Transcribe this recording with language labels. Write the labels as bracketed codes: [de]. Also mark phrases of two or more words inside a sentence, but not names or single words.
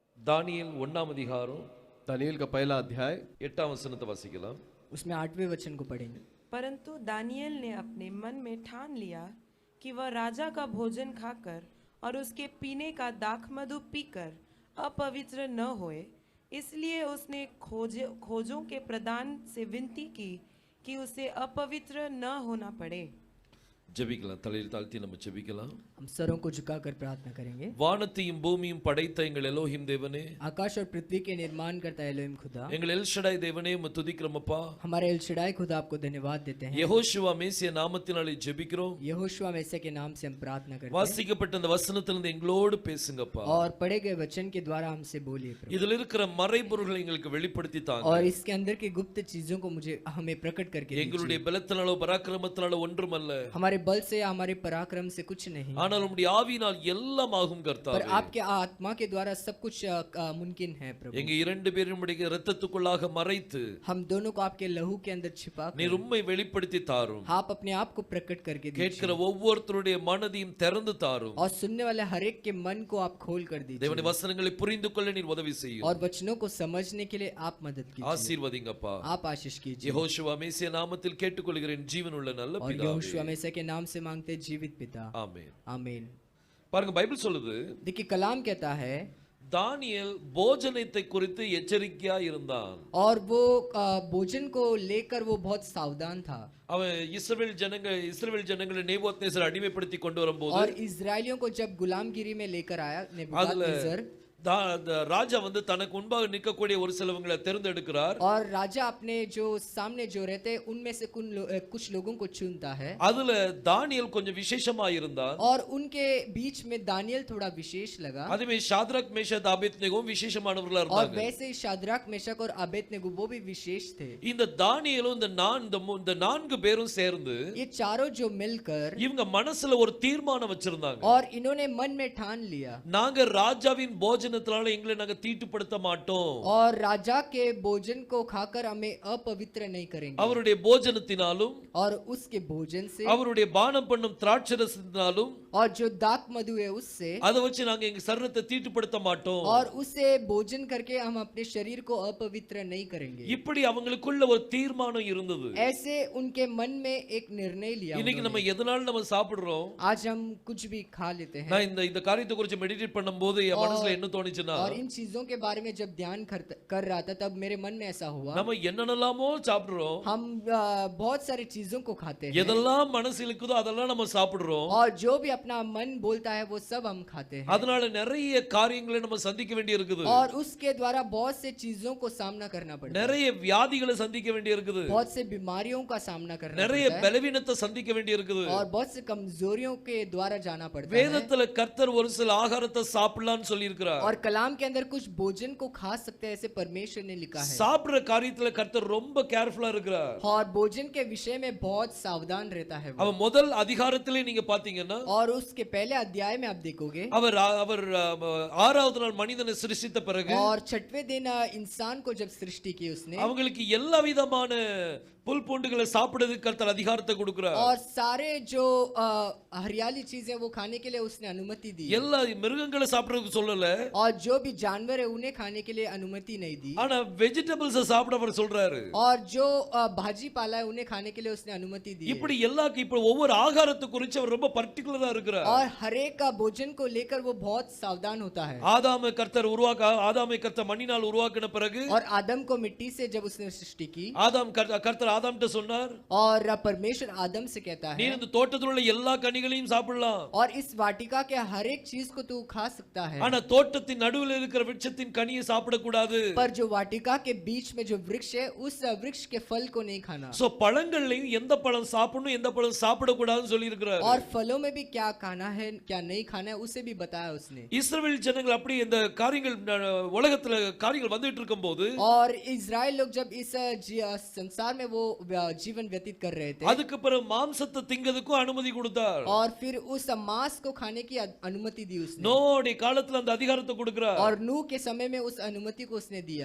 [ta] தானியேல் 1ஆம் அதிகாரம் [hi] दानियेल का पहला अध्याय [ta] 8ஆம் வசனத்தை வாசிக்கலாம். [hi] उसमें 8वें वचन को पढ़ेंगे। परंतु दानियेल ने अपने मन में ठान लिया कि वह राजा का भोजन खाकर और उसके पीने का दाखमधु पीकर अपवित्र न होए, इसलिए उसने खोजों के प्रधान से विनती की कि उसे अपवित्र न होना पड़े। [ta] ஜெபிக்கலாம். தலையில் தாழ்த்தி நம்ம ஜெபிக்கலாம். [hi] हम सरों को झुकाकर प्रार्थना करेंगे। [ta] வானத்தையும் பூமியும் படைத்த எங்கள் எலோஹிம் தேவனே, [hi] आकाश और पृथ्वी के निर्माण करता है एलोहिम खुदा, [ta] எங்கள் எல் ஷடாய் தேவனே உம்மை துதிக்கிறோம் அப்பா. [hi] हमारे एल शडाई खुदा आपको धन्यवाद देते हैं। [ta] யெகோஷுவா மேசியா நாமத்தினாலே ஜெபிக்கிறோம். [hi] यहोशुआ मैसिया के नाम से हम प्रार्थना करते हैं [ta] வாசிக்கப்பட்ட அந்த வசனத்திலிருந்து எங்களோடு பேசுங்கப்பா. [hi] और पढ़े गए वचन के द्वारा हमसे बोलिए प्रभु, [ta] இதில் இருக்கிற மறைபொருள்களை எங்களுக்கு வெளிப்படுத்தி தாங்க. [hi] और इसके अंदर की गुप्त चीजों को मुझे हमें प्रकट करके दीजिए। [ta] எங்களுடைய பலத்தினாலோ பராக்கிரமத்தினாலோ ஒன்றுமல்ல, [hi] हमारे बल से या हमारे पराक्रम से कुछ नहीं, [ta] ஆனால் உம்முடைய ஆவியினால் எல்லாம் ஆகும் [hi] पर [ta] கர்த்தாவே. [hi] आपके आत्मा के द्वारा सब कुछ मुमकिन है प्रभु। [ta] எங்க இரண்டு பேரும் உம்முடைய இரத்தத்துக்குள்ளாக மறைத்து [hi] हम दोनों को आपके लहू के अंदर छिपा [ta] நீர் உம்மை வெளிப்படுத்தி தாரும். [hi] आप अपने आप को प्रकट करके [ta] கேட்கிற [hi] दीजिए [ta] ஒவ்வொருத்தருடைய மனதையும் திறந்து தாரும். [hi] और सुनने वाले हर एक के मन को आप खोल कर दीजिए [ta] தேவனுடைய வசனங்களை புரிந்து கொள்ள நீர் உதவி செய்யும். [hi] और वचनों को समझने के लिए आप मदद कीजिए, [ta] ஆசீர்வதிங்கப்பா. [hi] आप आशीष कीजिए। [ta] யெகோஷுவா மேசியா நாமத்தில் கேட்டுக்கொள்கிறேன் ஜீவனுள்ள நல்ல [hi] और [ta] பிதாவே. [hi] यहोशुआ मैसिया के नाम से मांगते हैं, जीवित पिता, [ta] ஆமென். [hi] आमीन। [ta] பாருங்க, பைபிள் சொல்லுது [hi] देखिए कलाम कहता है, [ta] தானியேல் போஜனத்தை குறித்து எச்சரிக்கையா இருந்தான். [hi] और वो भोजन को लेकर वो बहुत सावधान था। [ta] அவன் இஸ்ரவேல் ஜனங்களை நேபுகாத்நேசர் அடிமைப்படுத்தி கொண்டு வரும்போது [hi] और इजरायलियों को जब गुलामगिरी में लेकर आया नेबूकदनेस्सर, [ta] ராஜா வந்து தனக்கு முன்பாக நிற்கக்கூடிய ஒரு சிலவங்களை தேர்ந்தெடுக்கிறார். [hi] और राजा अपने जो सामने जो रहते हैं उनमें से कुछ लोगों को चुनता है, [ta] அதுல தானியேல் கொஞ்சம் விசேஷமா இருந்தான். [hi] और उनके बीच में दानियल थोड़ा विशेष लगा। [ta] அதுவே ஷாத்ராக் மேஷாக் ஆபேத்நேகோவும் விசேஷமானவர்களா [hi] और [ta] இருந்தாங்க. [hi] वैसे ही शाद्राक मेशक और अबेदनगो वो भी विशेष थे। [ta] இந்த தானியேலும் இந்த நான்கு பேரும் சேர்ந்து [hi] ये चारों जो मिलकर [ta] இவங்க மனசுல ஒரு தீர்மானம் வச்சிருந்தாங்க. [hi] और इन्होंने मन में ठान लिया, [ta] நாங்க ராஜாவின் போஜனத்தினால எங்களை நாங்க தீட்டுப்படுத்த மாட்டோம். [hi] और राजा के भोजन को खाकर हमें अपवित्र नहीं करेंगे। [ta] அவருடைய போஜனத்தினாலும் [hi] और उसके भोजन से [ta] அவருடைய பானம் பண்ணும் திராட்சரசத்தினாலும் [hi] और जो दाक मधु है उससे, [ta] அதை வச்சு நாங்க எங்க சரீரத்தை தீட்டுப்படுத்த மாட்டோம். [hi] और उसे भोजन करके हम अपने शरीर को अपवित्र नहीं करेंगे। [ta] இப்படி அவங்களுக்குள்ள ஒரு தீர்மானம் இருந்தது. [hi] ऐसे उनके मन में एक निर्णय लिया। [ta] இன்னைக்கு நம்ம எதனால நம்ம சாப்பிடுறோம்? [hi] आज हम कुछ भी खा लेते हैं। [ta] நான் இந்த காரியத்தை குறித்து மெடிடேட் பண்ணும்போது என் மனசுல என்ன தோணுச்சுன்னா, [hi] और इन चीजों के बारे में जब ध्यान कर रहा था तब मेरे मन में ऐसा हुआ, [ta] நம்ம என்னென்னலாமோ சாப்பிடுறோம். [hi] हम बहुत सारी चीजों को खाते हैं, [ta] எதெல்லாம் மனசு இழுக்குதோ அதெல்லாம் நம்ம சாப்பிடுறோம். [hi] और जो भी अपना मन बोलता है वो सब हम खाते हैं। [ta] அதனால நிறைய காரியங்களை நம்ம சந்திக்க வேண்டி இருக்குது. [hi] और उसके द्वारा बहुत से चीजों को सामना करना पड़ता है, [ta] நிறைய வியாதிகளை சந்திக்க வேண்டி இருக்குது. [hi] बहुत से बीमारियों का सामना करना [ta] நிறைய [hi] पड़ता है, [ta] பலவீனத்தை சந்திக்க வேண்டி இருக்குது. [hi] और बहुत से कमजोरियों के द्वारा जाना पड़ता है। [ta] வேதத்துல கர்த்தர் ஒரு சில ஆகாரத்தை சாப்பிடலாம்னு சொல்லி இருக்கிறார். [hi] और कलाम के अंदर कुछ भोजन को खा सकते हैं ऐसे परमेश्वर ने लिखा है। [ta] சாப்பிடுற காரியத்துல கர்த்தர் ரொம்ப கேர்ஃபுல்லா இருக்கிறார். [hi] और भोजन के विषय में बहुत सावधान रहता है वो। [ta] அவன் முதல் அதிகாரத்திலே நீங்க பாத்தீங்கன்னா, [hi] और उसके पहले अध्याय में आप देखोगे, [ta] அவர் 6வது நாள் மனிதனை சிருஷ்டித்த பிறகு [hi] और 6वें दिन इंसान को जब सृष्टि की उसने, [ta] அவங்களுக்கு எல்லா விதமான புல் பூண்டுகளை சாப்பிடுறதுக்கு கர்த்தர் அதிகாரத்தை கொடுக்கிறார். [hi] और सारे जो हरियाली चीजें वो खाने के लिए उसने अनुमति दी। [ta] எல்லா மிருகங்களை சாப்பிடுறதுக்கு சொல்லல, [hi] और जो भी जानवर है उन्हें खाने के लिए अनुमति नहीं दी। [ta] ஆனா வெஜிடபிள்ஸ் சாப்பிட அவர் சொல்றாரு. [hi] और जो भाजी पाला है उन्हें खाने के लिए उसने अनुमति दी। [ta] இப்படி இப்போ ஒவ்வொரு ஆகாரத்தை குறித்து அவர் ரொம்ப பர்టిక్యులரா இருக்கிறார். [hi] और हर एक का भोजन को लेकर वो बहुत सावधान होता है। [ta] ஆதாமை கர்த்தர் மண்ணினால் உருவாக்கின பிறகு, [hi] और आदम को मिट्टी से जब उसने सृष्टि की, [ta] கர்த்தர் ஆதாம்கிட்ட சொன்னார், [hi] और परमेश्वर आदम से कहता [ta] நீ [hi] है, [ta] இந்த தோட்டத்தில் உள்ள எல்லா கனிகளையும் சாப்பிடலாம், [hi] और इस वाटिका के हर एक चीज को तू खा सकता है, [ta] ஆனா தோட்டத்தின் நடுவில் இருக்கிற விருட்சத்தின் கனியை சாப்பிடக்கூடாது. [hi] पर जो वाटिका के बीच में जो वृक्ष है उस वृक्ष के फल को नहीं खाना। [ta] சோ பழங்கள்லயும் எந்த பழம் சாப்பிடணும் எந்த பழம் சாப்பிடக்கூடாதுன்னு சொல்லி இருக்கிறார். [hi] और फलों में भी क्या खाना है क्या नहीं खाना है उसे भी बताया उसने। [ta] இஸ்ரவேல் ஜனங்கள் அப்படி இந்த காரியங்கள் உலகத்துல காரியங்கள் வந்துட்டு இருக்கும்போது, [hi] और इजराइल लोग जब इस संसार में वो जीवन व्यतीत कर रहे थे [ta] அதுக்கு பிறகு மாம்சத்தை திங்கிறதுக்கும் அனுமதி கொடுத்தார். [hi] और फिर उस मांस को खाने की अनुमति दी उसने [ta] நோடி காலத்துல அந்த அதிகாரத்தை கொடுக்கிறார். [hi] और नूह के समय में उस अनुमति को उसने दिया